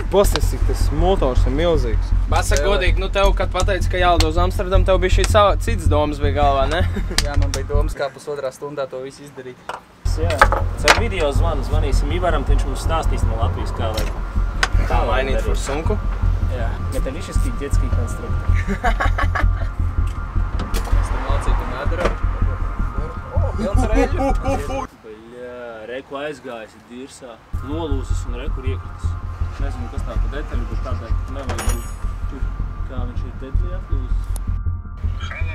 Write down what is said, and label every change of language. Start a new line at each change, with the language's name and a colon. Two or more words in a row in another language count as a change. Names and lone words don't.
Latvian: Pasties, cik tas motors ir milzīgs. Pasaka godīgi, nu tev, kad pateici, ka jālido uz Amsterdam, tev bija šī cits domas bija galvā, ne? Jā, man bija domas, kā pusotrā stundā to visu izdarīt. Jā, caur video zvanīsim Ivaram, viņš mums stāstīs no Latvijas, kā vajag. Tā mainīt forsunku? Jā,
Russian: металлический детский конструктор.
Latvian: Baļā, reku aizgājis dirsā, nolūzis un reku ir iekritis. Nezinu, kas tā pa detaļu, bet tādēļ nevajag būt tur, kā viņš ir detaļi atlūzis.